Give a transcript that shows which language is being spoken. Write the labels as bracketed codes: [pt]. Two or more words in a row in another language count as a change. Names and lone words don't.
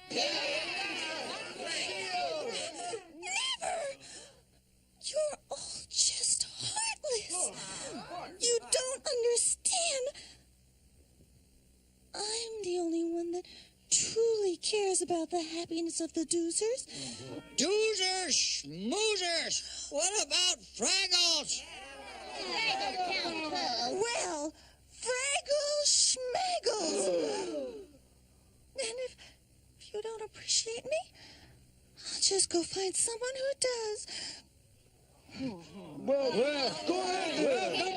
[en] Never! You're all just heartless. You don't understand. I'm the only one that truly cares about the happiness of the doozers. Doozers, schmoozers. What about Fraggles? Well, Fraggle Schmaggles. And if you don't appreciate me, I'll just go find someone who does. Well, go ahead.